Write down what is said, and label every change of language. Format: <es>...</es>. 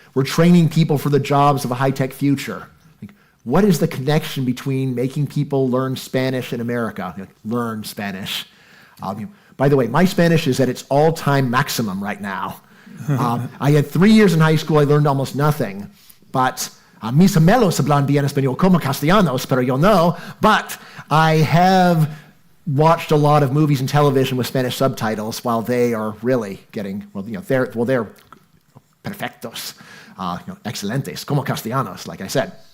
<en>We're training people for the jobs of a high-tech future. What is the connection between making people learn Spanish in America? Learn Spanish. By the way, my Spanish is at its all-time maximum right now. I had 3 years in high school, I learned almost nothing. But</en> <es>mis abuelos hablan bien español como castellanos, pero yo no.</es> <en>But I have watched a lot of movies and television with Spanish subtitles while they are really getting, they're</en> <es>perfectos, excelentes, como castellanos,</es> <en>like I said.</en>